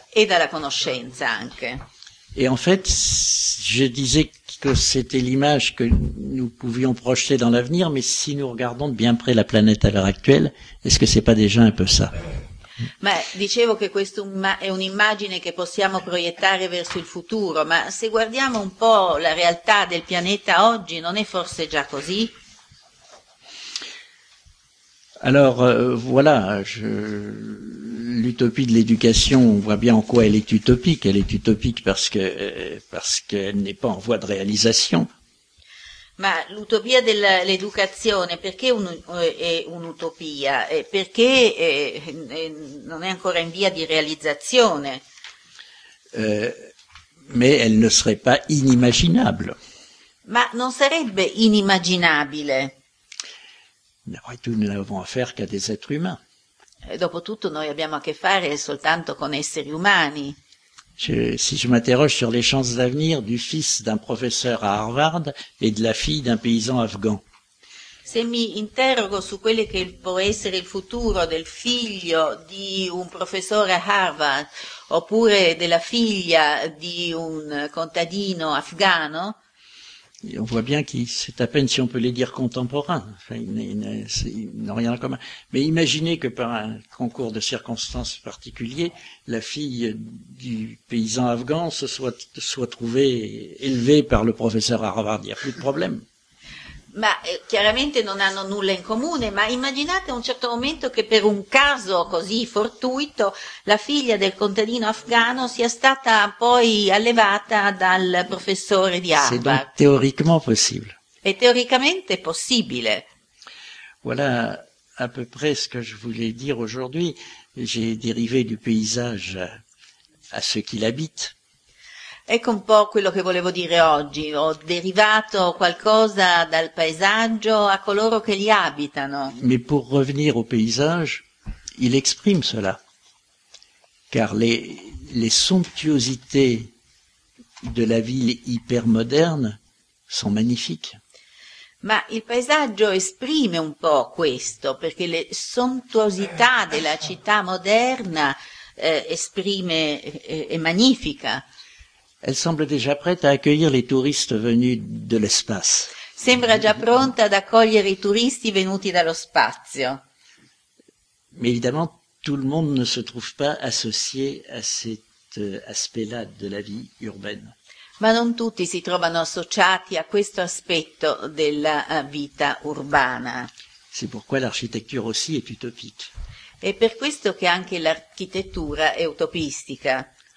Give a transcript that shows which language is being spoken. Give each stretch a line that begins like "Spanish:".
Italian: E dalla conoscenza anche.
French: Et en fait, je disais que c'était l'image que nous pouvions projeter dans l'avenir, mais si nous regardons de bien près la planète à l'heure actuelle, est-ce que c'est pas déjà un peu ça?
Italian: Ma dicevo che questa è un'immagine che possiamo proiettare verso il futuro, ma se guardiamo un po' la realtà del pianeta oggi, non è forse già così?
French: Alors voilà, l'utopie de l'éducation, on voit bien en quoi elle est utopique. Elle est utopique parce qu'elle n'est pas en voie de réalisation.
Italian: Ma l'utopia dell'educazione, perché è un'utopia? Perché non è ancora in via di realizzazione?
French: Mais elle ne serait pas inimaginable.
Italian: Ma non sarebbe inimmaginabile.
French: Après tout, nous n'avons affaire qu'à des êtres humains.
Italian: Et dopotutto, noi abbiamo a che fare soltanto con esseri umani.
French: Si je m'interroge sur les chances d'avenir du fils d'un professeur à Harvard et de la fille d'un paysan afghan.
Italian: Se mi interrogo su quelle che può essere il futuro del figlio di un professore a Harvard oppure della figlia di un contadino afghano.
French: Et on voit bien qu'il c'est à peine si on peut les dire contemporains. Enfin, ils n'ont rien en commun. Mais imaginez que par un concours de circonstances particuliers, la fille du paysan afghan se soit trouvée élevée par le professeur Harvard. Il n'y a plus de problème.
Italian: Ma chiaramente non hanno nulla in comune, ma immaginate a un certo momento che per un caso così fortuito la figlia del contadino afghano sia stata poi allevata dal professore di Harvard.
French: C'est donc théoriquement possible.
Italian: È teoricamente possibile.
French: Voilà à peu près ce que je voulais dire aujourd'hui. J'ai dérivé du paysage à ceux qui l'habitent.
Italian: Ecco un po' quello che volevo dire oggi, ho derivato qualcosa dal paesaggio a coloro che li abitano.
French: Mais pour revenir au paysage, il exprime cela, car les somptuosités de la ville ipermoderne sont magnifiques.
Italian: Ma il paesaggio esprime un po' questo, perché le somptuosità della città moderna è magnifica.
French: Elle semble déjà prête à accueillir les touristes venus de l'espace.
Italian: Sembra già pronta ad accogliere i turisti venuti dallo spazio.
French: Mais évidemment, tout le monde ne se trouve pas associé à cet aspect-là de la vie urbaine.
Italian: Ma non tutti si trovano associati a questo aspetto della vita urbana.
French: C'est pourquoi l'architecture aussi est utopique.
Italian: È per questo che anche l'architettura è utopistica.